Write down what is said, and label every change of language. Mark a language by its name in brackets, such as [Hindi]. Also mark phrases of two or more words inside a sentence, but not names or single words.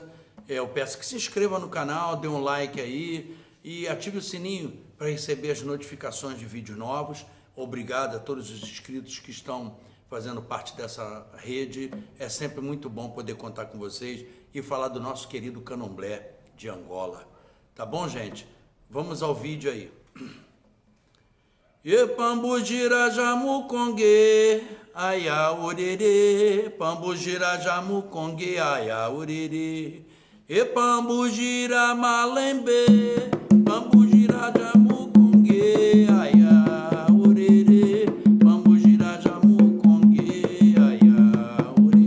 [Portuguese] Eu peço que se inscreva no canal, dê um like aí e ative o sininho para receber as notificações de vídeos novos. Obrigado a todos os inscritos que estão fazendo parte dessa rede. É sempre muito bom poder contar com vocês e falar do nosso querido candomblé de Angola. Tá bom, gente? Vamos ao vídeo aí. [Kimbundu] E Pambugila jamucongue, aia orere, Pambugila jamucongue, aia orere. E Pambugila malembe, Pambugila jamucongue, aia orere, Pambugila jamucongue, aia orere.